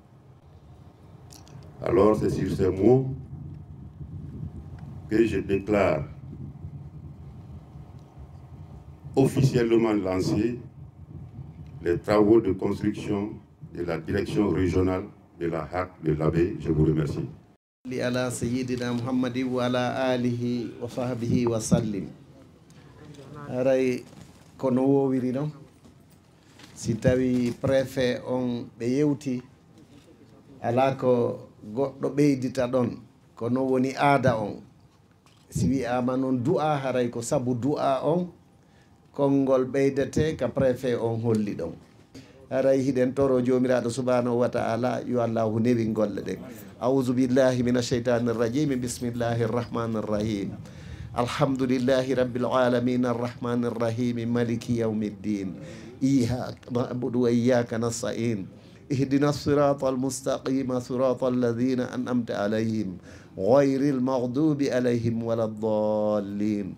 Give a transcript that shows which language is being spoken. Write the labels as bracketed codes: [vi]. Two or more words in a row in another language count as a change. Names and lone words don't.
[fr] Alors c'est sur ces mots que je déclare officiellement lancés les travaux de construction de la direction régionale de la HAC de l'Abbé. Je vous remercie. [ar] على سيدنا محمد وعلى آله وصحبه وسلم. [ff] Aray kono wowiri non si tawi préfet on ɓe yewti ala ko goɗɗo ɓeydita ɗon kono woni aada on si wiyama noon du'a haray ko sabu du'a on konngol ɓeydete ka préfet on holli ɗon. aray hiɗen toro jomiraɗo [ar] سبحانه وتعالى [ff] yo allahu newi golle ɗen. [ar] أعوذ بالله من الشيطان الرجيم، بسم الله الرحمن الرحيم، الحمد لله رب العالمين، الرحمن الرحيم، مالك يوم الدين، إياك نعبد وإياك نستعين، اهدنا الصراط المستقيم، صراط الذين أنعمت عليهم غير المغضوب عليهم ولا الضالين.